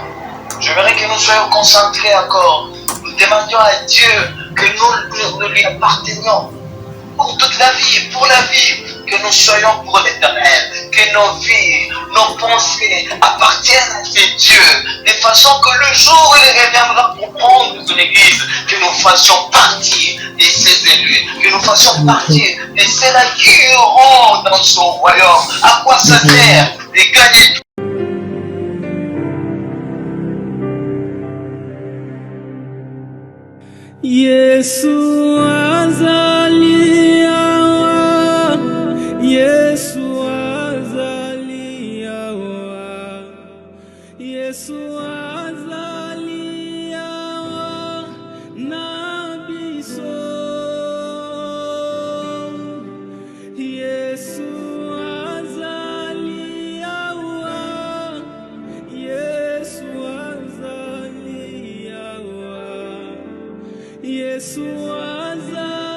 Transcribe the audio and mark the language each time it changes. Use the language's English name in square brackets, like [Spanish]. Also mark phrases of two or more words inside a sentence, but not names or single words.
[French] J'aimerais que nous soyons concentrés encore. Nous demandions à Dieu que nous lui appartenions pour toute la vie, pour la vie, que nous soyons pour l'éternel, que nos vies, nos pensées appartiennent à ces dieux, de façon que le jour où il reviendra pour prendre son église, que nous fassions partie de ces élus, que nous fassions partie de ceux-là qui iront dans son royaume. À quoi ça sert de gagner tout? [Lingala] Yesu azalia, Yesu azalia, Yesu azalia, nabiso, Yesu azalia, Yesu azalia, Yesu azalia.